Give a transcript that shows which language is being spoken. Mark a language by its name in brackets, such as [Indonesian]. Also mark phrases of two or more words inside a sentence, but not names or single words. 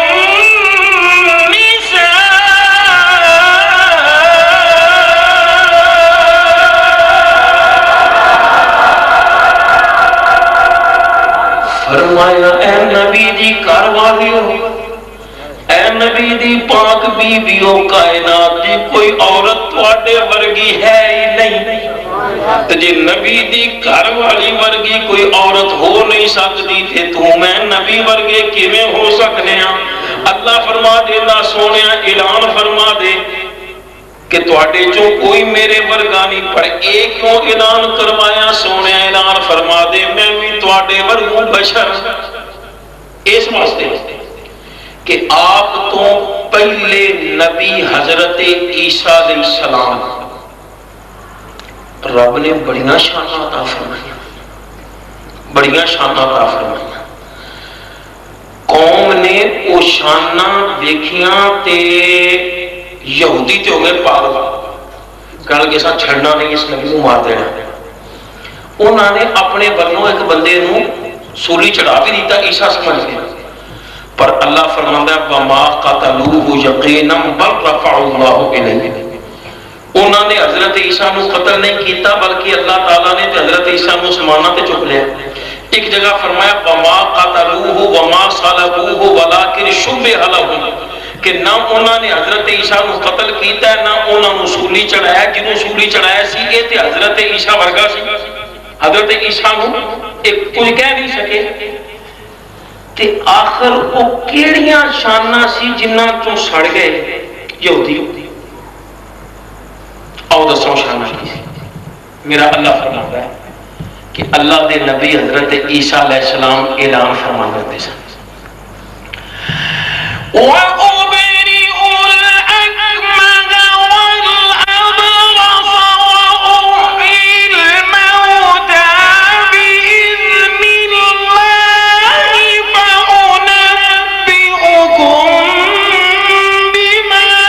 [Punjabi] فرمایا اے نبی دی گھر والیو اے نبی دی پاک بیویو کائنات دی کوئی عورت تواڈے ورگی ہے ہی نہیں تے جے نبی دی گھر والی ورگی کوئی عورت ہو نہیں سکتی تے تو میں نبی ورگے کیویں ہو سکنے ہاں اللہ فرما دینا سونیا اعلان فرما دے کہ تواڈے جو کوئی میرے ورگا نہیں پر ایک کیوں اعلان کروایا سونے اعلان فرما دے میں بھی تواڈے ورگوں بشر اس واسطے کہ آپ تو پہلے نبی حضرت عیسیٰ [Arabic] علیہ السلام [Punjabi] رب نے بڑیاں شاناں عطا فرمائیاں بڑیاں شاناں عطا فرمائیاں قوم نے وہ شاناں دیکھیاں تے یہودی تے ہو گئے پاگل کہنے لگے سا چھڑنا نہیں اس نبی کو مار دینا انہوں نے اپنے بنوں ایک بندے نو سولی چڑھا بھی دیتا عیسیٰ سمجھ گیا پر اللہ فرماتا ہے [Arabic] وما قتلوه یقینا بل رفعه اللہ الیہ [Punjabi] انہوں نے حضرت عیسیٰ نو قتل نہیں کیتا بلکہ اللہ تعالیٰ نے حضرت عیسیٰ نو سمانہ تے چک لیا ایک جگہ فرمایا [Arabic] وما قتلوه وما صلبوه ولکن شبہ لهم [Punjabi] کہ نہ انہوں نے حضرت عیسیٰ نو قتل کیتا ہے نہ انہوں نے سولی چڑھایا جنہوں سولی چڑھایا سی یہ تے حضرت عیسیٰ ورگا سی حضرت عیسیٰ نو ایک کچھ کہہ نہیں سکے تے آخر وہ کیڑیاں شاناں سی جنہاں تو سڑ گئے یہودی او دسو شاناں کی سی میرا اللہ فرماتا ہے کہ اللہ دے نبی حضرت عیسیٰ [Arabic] علیہ السلام [Punjabi] اعلان فرما کرتے سن [Arabic] وَأُبْرِئُ الْأَكْمَهَ وَالْأَبْرَصَ وَأُحْيِي الْمَوْتَى بِإِذْنِ اللَّهِ فَأُنَبِّئُكُم بِمَا